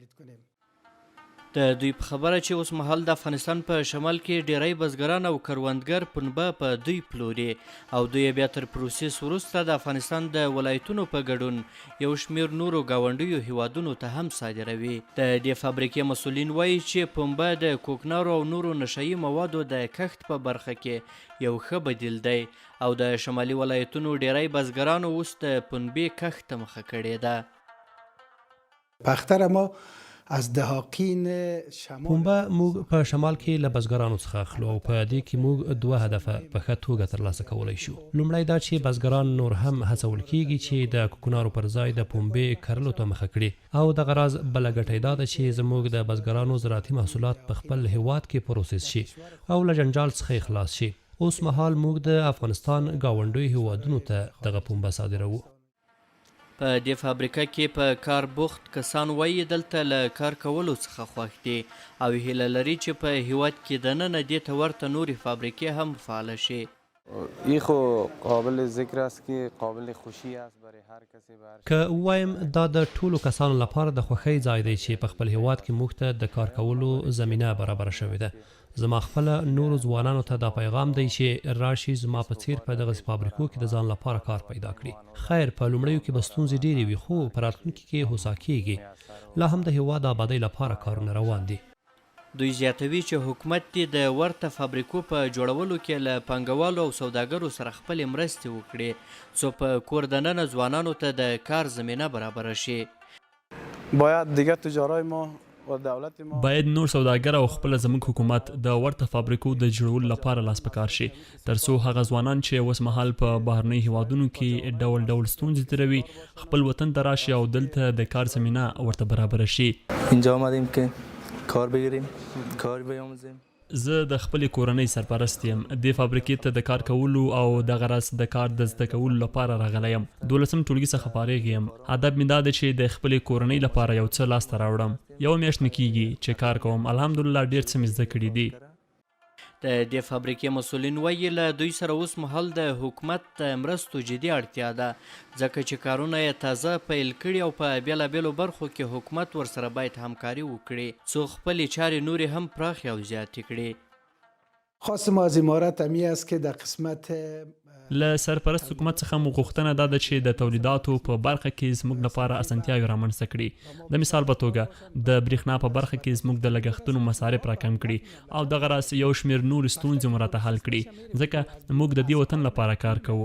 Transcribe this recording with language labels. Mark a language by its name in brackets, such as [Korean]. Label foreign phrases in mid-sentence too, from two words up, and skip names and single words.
[Pashto] د دوی په خبره چې اوس مهال د افغانستان په شمال کې ډیری بزګران او کروندګر پنبه په دوی پلوري او دوی بیا تر پروسس وروسته د افغانستان د ولایتونو په ګډون یو شمیر نورو ګاونډیو هیوادونو ته هم صادروي. د دې فابریکې مسؤلین وایي چې پنبه د کوکنارو او نورو نشهیي موادو د کښت په برخه کې یو ښه بدیل دی او د شمالي ولایتونو ډیری بزګرانو اوس د پنبې کښت ته مخه کړې ده. [Persian] پختر ما از دهاقین شمال [Pashto] پنبه موږ په شمال کې له بزګرانو څخه اخلو او په دې کې موږ 2 هدفه په ښه توګه ترلاسه کولی شو. لومړی دا چې بزګران نور هم هڅول کیږي چې د کوکنارو پر ځای د پنبې کرلو ته مخه کړي او دغه راز بله ګټه دا ده چې زموږ د بزګرانو زراعتي محصولات په خپل هیواد کې پروسس شي او له جنجال څخه خلاص شي. اوس مهال موږ د افغانستان ګاونډیو هیوادونو ته دغه پنبه صادروو. په دې فابریکه کې په کار بوخت کسان وایي دلته له کار کولو څخه خوښ دي او هیله لري چې په هیواد کې دننه دې ته ورته نورې فابریکې هم فعاله شي. [Persian] این خو قابل ذکر است که قابل خوشی است برای هر کسی. [Pashto] که وایم دا د ټولو کسانو لپاره د خوښۍ ځای دی چې په خپل هیواد کې موږ ته د کار کولو زمینه برابره شوې ده. زما خپل نورو ځوانانو ته دا پیغام دی چې راشي زما په څیر په دغه فابریکو کې د ځان لپاره کار پیدا کړي. خیر په لومړیو کې به ستونزې ډېرې وي خو په راتلونکي کې هوسا کیږي. لا هم د هیواد آبادۍ لپاره کارونه روان دي. دوی زیاتوي چې حکومت دې د ورته فابریکو په جوړولو کې له پانګوالو او سوداګرو سره خپلې مرستې وکړي څو په کور دننه ځوانانو ته د کار زمینه برابره شي. [Persian] باید دیگه تجارای ما [Pashto] باید نور سوداګر او خپل زموږ حکومت د ورته فابریکو د جوړولو لپاره لاس په کار شي ترڅو هغه ځوانان چې اوس مهال په بهرنۍ هیوادونو کې ډول ډول ستونزې تیروي خپل وطن ته راشي او دلته د کار زمینه ورته برابره شي. [Persian] اینجا آمدیم که کار بگیریم، کار بیاموزیم. [Pashto] زه د خپلې کورنۍ سرپرست یم. دې فابریکې ته د کار کولو او دغه راز د کار د زده کولو لپاره راغلی یم. 12 ټولګي څخه فارغ یم. هدف مې دا دی چې د خپلې کورنۍ لپاره یو څه لاسته راوړم. یو میاشت مې کیږي چې کار کوم. الحمدلله ډېر څه مې زده کړي دي. د دې فابریکې مسؤلین وایي له دوی سره اوس مهال د حکومت د مرستو جدي اړتیا ده ځکه چې کارونه یې تازه پیل کړي او په بیلابیلو برخو کې حکومت ورسره باید همکاري وکړي څو خپلې چارې نورې هم پراخې او زیاتې کړي. [Persian] خواستم از امارت امی است که در قسمت [Pashto] له سرپرست حکومت څخه مو غوښتنه دا ده چې د تولیداتو په برخه کې زموږ لپاره اسانتیاوې رامنځته کړي. د مثال په توګه د برېښنا په برخه کې زموږ د لګښتونو مصارف راکم کړي او دغه راز یو شمېر نورې ستونزې مو راته حل کړي ځکه موږ د دې وطن لپاره کار کوو.